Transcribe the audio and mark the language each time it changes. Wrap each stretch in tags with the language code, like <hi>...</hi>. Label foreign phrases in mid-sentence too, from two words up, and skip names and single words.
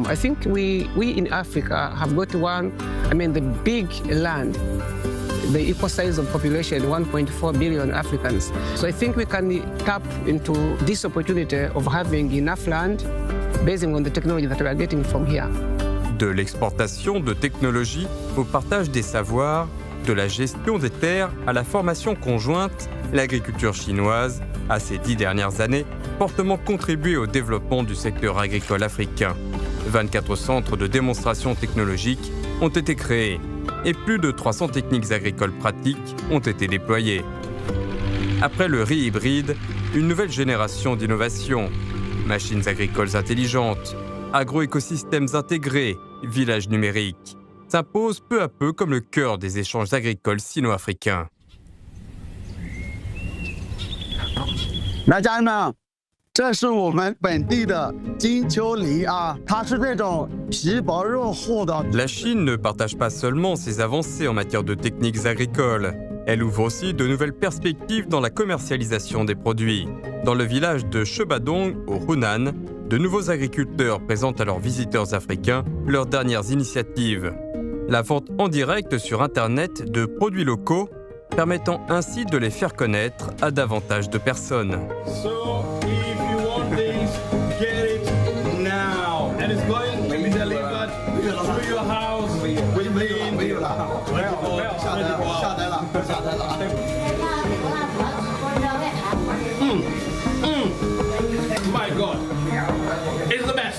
<en>I think we in Africa have got the big land, the equal size of population, 1.4 billion Africans. So I think we can tap into this opportunity of having enough land based on the technology that we are getting from here.</en> <fr>De l'exportation de technologies au partage des savoirs, de la gestion des terres à la formation conjointe, l'agriculture chinoise a ces 10 dernières années fortement contribué au développement du secteur agricole africain. 24 centres de démonstration technologique ont été créés et plus de 300 techniques agricoles pratiques ont été déployées. Après le riz hybride, une nouvelle génération d'innovations, machines agricoles intelligentes, agroécosystèmes intégrés, villages numériques, s'impose peu à peu comme le cœur des échanges agricoles sino-africains.</fr> <zh>来，家人们，这是我们本地的金秋梨啊，它是这种皮薄肉厚的。</zh> <fr>La Chine ne partage pas seulement ses avancées en matière de techniques agricoles. Elle ouvre aussi de nouvelles perspectives dans la commercialisation des produits. Dans le village de Shebadong, au Hunan, de nouveaux agriculteurs présentent à leurs visiteurs africains leurs dernières initiatives. La vente en direct sur Internet de produits locaux, permettant ainsi de les faire connaître à davantage de personnes.</fr> <en>So, if you want this, get it now. And it's going to be delivered to your house within 24 My God, it's the best.</en>